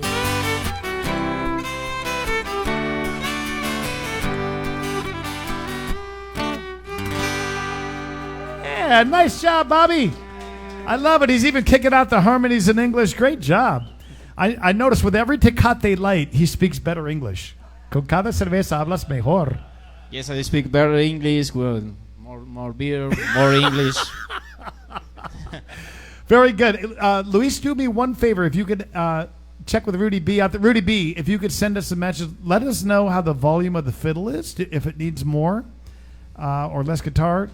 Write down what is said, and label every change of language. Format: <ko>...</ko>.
<en>Yeah, nice job, Bobby. I love it. He's even kicking out the harmonies in English. Great job. I noticed with every Tecate Light, he speaks better English.</en> <es>Con cada cerveza hablas mejor.</es> <en>Yes, I speak better English. Well, more beer, more English. Very good. Luis, do me one favor. If you could check with Rudy B out there. Rudy B, if you could send us a message, let us know how the volume of the fiddle is, if it needs more or less guitar.</en>